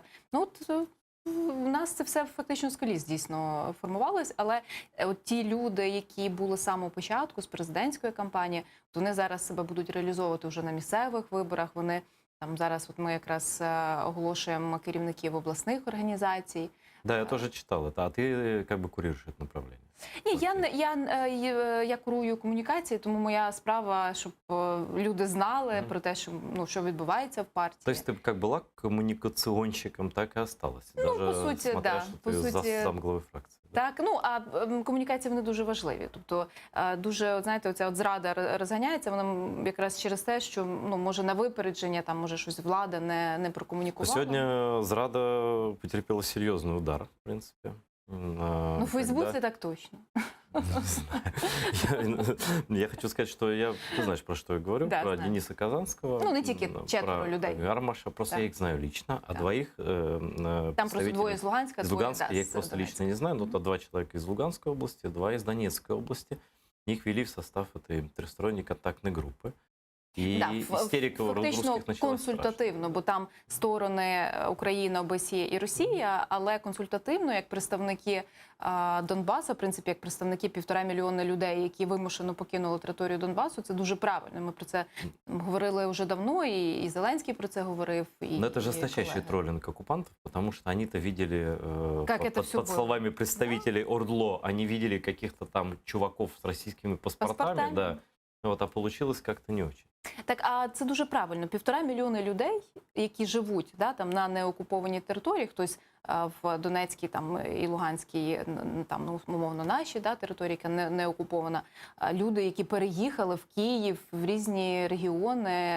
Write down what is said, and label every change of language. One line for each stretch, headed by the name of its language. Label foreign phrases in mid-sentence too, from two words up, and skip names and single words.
Ukrainian: У нас це все фактично з коліс дійсно формувалось, але ті люди, які були з самого початку, з президентської кампанії, вони зараз себе будуть реалізовувати вже на місцевих виборах. Вони там зараз, ми якраз оголошуємо керівників обласних організацій.
Russian: Да, я тоже читал это. А ты как бы курируешь это направление?
Ukrainian: Ні, я курую комунікації, тому моя справа, щоб люди знали про те, що відбувається в партії.
Russian: То есть ты как была коммуникационщиком, так и осталась?
Ukrainian: По суті,
Russian: смотря, да. что ты замглавы фракции.
Ukrainian: Так, а комунікації вони дуже важливі. Тобто дуже, знаєте, оця зрада розганяється, вона якраз через те, що, може на випередження, там, може щось влада не прокомунікувала.
Russian: Сегодня зрада потерпела серьезный удар, в принципе. В Фейсбуке так точно. Я хочу сказать, что ты знаешь, про что я говорю, про Дениса Казанского.
Ukrainian: Не тільки 4 людей.
Russian: Гармаша, просто я их знаю лично, а двоих там просто двое из Луганска, из Луганска, я их просто лично не знаю, но это 2 человека из Луганской области, 2 из Донецкой области. Их ввели в состав этой тристоронней контактной группы.
Ukrainian: І істерика в фактично консультативно, бо там сторони Україна, ОБСЄ і Росія, але консультативно, як представники Донбасу, в принципі, як представники 1,5 мільйона людей, які вимушено покинули територію Донбасу, це дуже правильно. Ми про це говорили вже давно, і Зеленський про це говорив.
Russian: Но это жесточайший троллинг оккупантов, потому что они-то видели, под словами представителей ОРДЛО, они видели каких-то там чуваков с российскими паспортами, да. А получилось как-то не очень.
Ukrainian: Так, а це дуже правильно. 1,5 мільйона людей, які живуть там на неокупованій території, хтось в Донецькій там і Луганській, там, ну, умовно, наші, да, території, яка не окупована, люди, які переїхали в Київ, в різні регіони.